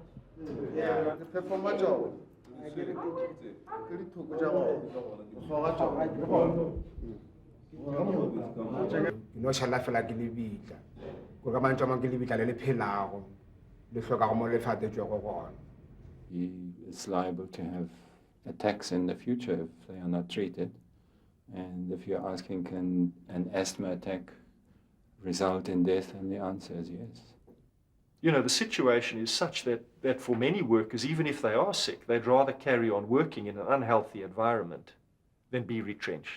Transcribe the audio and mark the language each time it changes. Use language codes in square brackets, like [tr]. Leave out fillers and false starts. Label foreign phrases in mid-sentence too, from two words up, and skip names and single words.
[nso] ke performa tšao ke dithoko tša go goga tšao ke no šala fela ke lebitla ko ka mantša mang ke lebitla le le phelago le hlokago mo lefatetšwego gona. [en] He is liable to have attacks in the future if they are not treated. And if you're asking, can an asthma attack result in death, and the answer is yes. You know, the situation is such that for many workers, even if they are sick, they'd rather carry on working in an unhealthy environment than be retrenched.